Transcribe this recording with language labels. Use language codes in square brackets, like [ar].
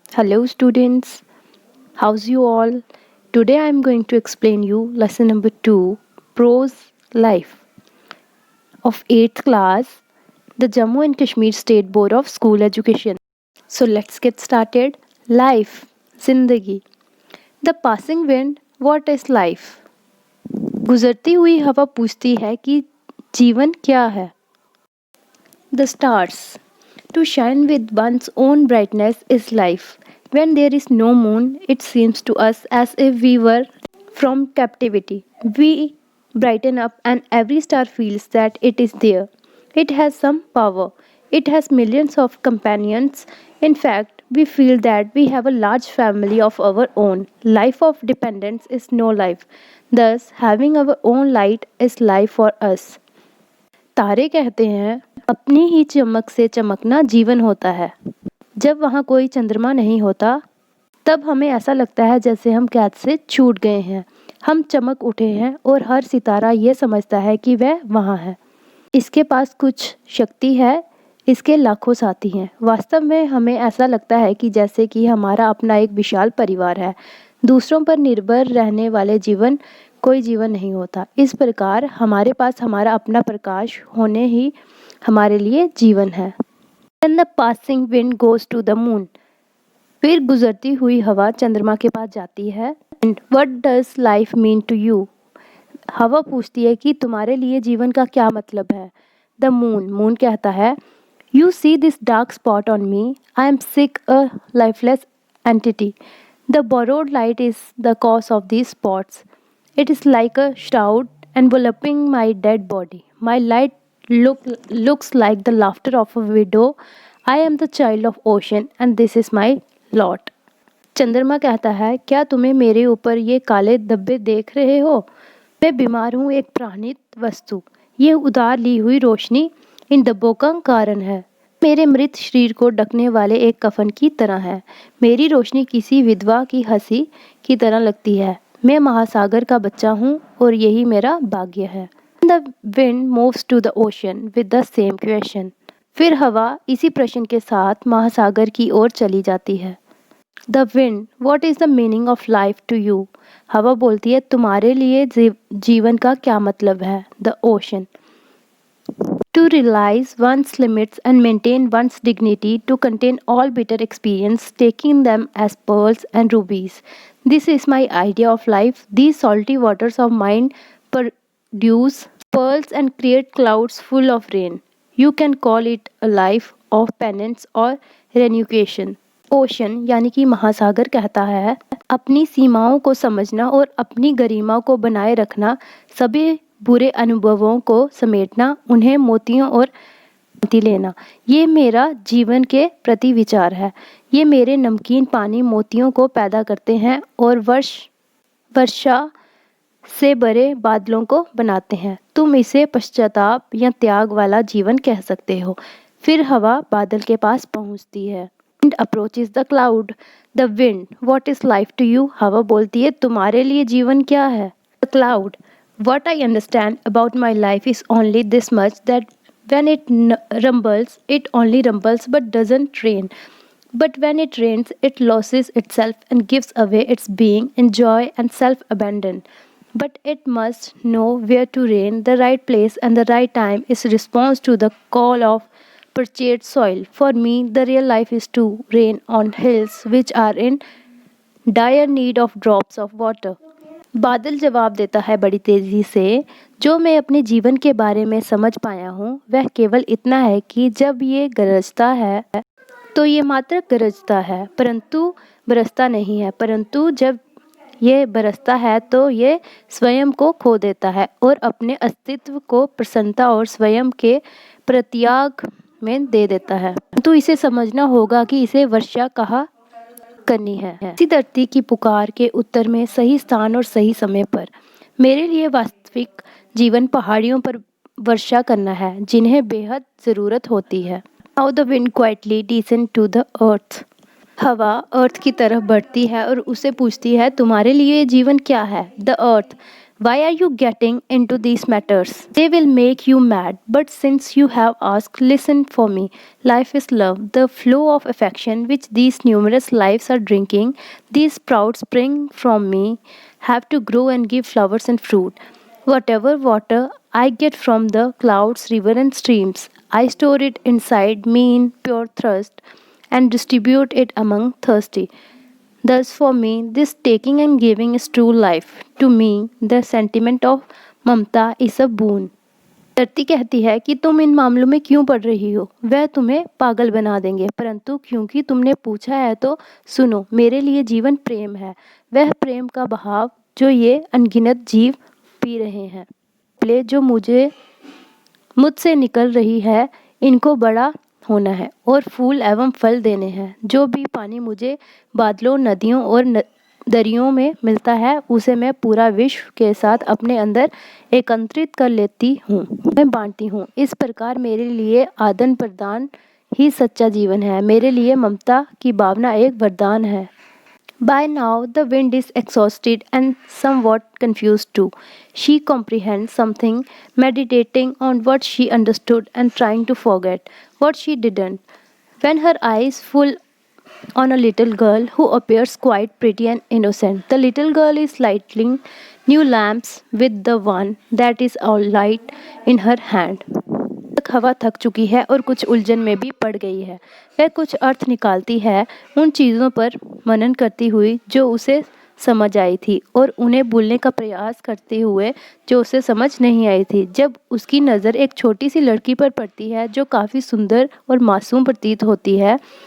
[en] Hello students, how's you all? Today I am going to explain you lesson number 2, Prose Life of 8th class, the Jammu and Kashmir State Board of School Education. So let's get started. Life, Zindagi. The passing wind, what is life? [hi] गुजरती हुई हवा पूछती है कि जीवन क्या है? [en] The stars. To shine with one's own brightness is life. When there is no moon, it seems to us as if we were from captivity. We brighten up, and every star feels that it is there. It has some power. It has millions of companions. In fact, we feel that we have a large family of our own. Life of dependence is no life. Thus, having our own light is life for us. [hi] तारे कहते हैं अपनी ही चमक से चमकना जीवन होता है। जब वहाँ कोई चंद्रमा नहीं होता तब हमें ऐसा लगता है जैसे हम कैद से छूट गए हैं। हम चमक उठे हैं और हर सितारा ये समझता है कि वह वहाँ है। इसके पास कुछ शक्ति है, इसके लाखों साथी हैं। वास्तव में हमें ऐसा लगता है कि जैसे कि हमारा अपना एक विशाल परिवार है। दूसरों पर निर्भर रहने वाले जीवन कोई जीवन नहीं होता। इस प्रकार हमारे पास हमारा अपना प्रकाश होने ही हमारे लिए जीवन है। [en] When the passing wind goes to the moon, [hi] फिर गुजरती हुई हवा चंद्रमा के पास जाती है। [en] And what does life mean to you? [hi] हवा पूछती है कि तुम्हारे लिए जीवन का क्या मतलब है। [en] the moon [hi] कहता है [en] You see this dark spot on me, I am sick a lifeless entity. The borrowed light is the cause of these spots. It is like a shroud enveloping my dead body. My light looks like the laughter of a widow. I am the child of ocean and this is my lot. [hi] चंद्रमा कहता है क्या तुम्हें मेरे ऊपर ये काले धब्बे देख रहे हो? मैं बीमार हूँ, एक प्राणित वस्तु। ये उधार ली हुई रोशनी इन धब्बों का कारण है। मेरे मृत शरीर को ढकने वाले एक कफन की तरह है। मेरी रोशनी किसी विधवा की हंसी की तरह लगती है। मैं महासागर का बच्चा हूँ और यही मेरा भाग्य है। [en] The wind moves to the ocean with the same question. [hi] फिर हवा इसी प्रश्न के साथ महासागर की ओर चली जाती है. [en] The wind, what is the meaning of life to you? [hi] हवा बोलती है तुम्हारे लिए जीवन का क्या मतलब है? [en] The ocean, to realize one's limits and maintain one's dignity, to contain all bitter experience, taking them as pearls and rubies. This is my idea of life. These salty waters of mine produce pearls and create clouds full of rain. You can call it a life of penance or renunciation. [hi] Ocean यानी कि महासागर कहता है अपनी सीमाओं को समझना और अपनी गरिमा को बनाए रखना, सभी बुरे अनुभवों को समेटना, उन्हें मोतियों और शांति लेना, ये मेरा जीवन के प्रति विचार है। ये मेरे नमकीन पानी मोतियों को पैदा करते हैं और वर्षा से भरे बादलों को बनाते हैं। तुम इसे पश्चाताप या त्याग वाला जीवन कह सकते हो। फिर हवा बादल के पास पहुंचती है। [en] Wind approaches the cloud. The wind, what is life to you? [hi] हवा बोलती है तुम्हारे लिए जीवन क्या है? [en] The cloud, what I understand about my life is only this much, that when it rumbles, it only rumbles but doesn't rain. But when it rains, it loses itself and gives away its being in joy and self-abandon. But it must know where to rain. The right place and the right time is response to the call of purchased soil. For me, the real life is to rain on hills which are in dire need of drops of water. [hi] बादल जवाब देता है बड़ी तेजी से, जो मैं अपने जीवन के बारे में समझ पाया हूँ वह केवल इतना है कि जब ये गरजता है तो ये मात्र गरजता है, परंतु बरसता नहीं है। परंतु जब ये बरसता है तो ये स्वयं को खो देता है और अपने अस्तित्व को प्रसन्नता और स्वयं के प्रत्याग में दे देता है। तो इसे समझना होगा कि इसे वर्षा कहा करनी है। इसी धरती की पुकार के उत्तर में सही स्थान और सही समय पर। मेरे लिए वास्तविक जीवन पहाड़ियों पर वर्षा करना है जिन्हें बेहद ज़रूरत होती है। [en] How the wind quietly descends to the earth. [hi] हवा अर्थ की तरफ बढ़ती है और उसे पूछती है तुम्हारे लिए जीवन क्या है? [en] The earth, Why are you getting into these matters? They will make you mad, but since you have asked, listen for me. Life is love, the flow of affection which these numerous lives are drinking. These sprouts spring from me have to grow and give flowers and fruit. Whatever water I get from the clouds, river, and streams, I store it inside me in pure thirst and distribute it among thirsty. Thus, for me, this taking and giving is true life. To me, the sentiment of mamta is a boon. [hi] धरती कहती है कि तुम इन मामलों में क्यों पढ़ रही हो, वह तुम्हें पागल बना देंगे, परंतु क्योंकि तुमने पूछा है तो सुनो, मेरे लिए जीवन प्रेम है, वह प्रेम का बहाव जो ये अनगिनत जीव पी रहे हैं। प्ले जो मुझसे निकल रही है, इनको बड़ा होना है और फूल एवं फल देने हैं। जो भी पानी मुझे बादलों, नदियों और दरियों में मिलता है, उसे मैं पूरा विश्व के साथ अपने अंदर एकत्रित कर लेती हूँ, मैं बांटती हूँ। इस प्रकार मेरे लिए आदान प्रदान ही सच्चा जीवन है। मेरे लिए ममता की भावना एक वरदान है। [en] By now, the wind is exhausted and somewhat confused too. She comprehends something, meditating on what she understood and trying to forget what she didn't. When her eyes full on a little girl who appears quite pretty and innocent, the little girl is lighting new lamps with the one that is all light in her hand. [hi] हवा थक चुकी है और कुछ उलझन में भी पड़ गई है। वह कुछ अर्थ निकालती है उन चीज़ों पर मनन करती हुई जो उसे समझ आई थी और उन्हें भूलने का प्रयास करते हुए जो उसे समझ नहीं आई थी। जब उसकी नज़र एक छोटी सी लड़की पर पड़ती है जो काफ़ी सुंदर और मासूम प्रतीत होती है।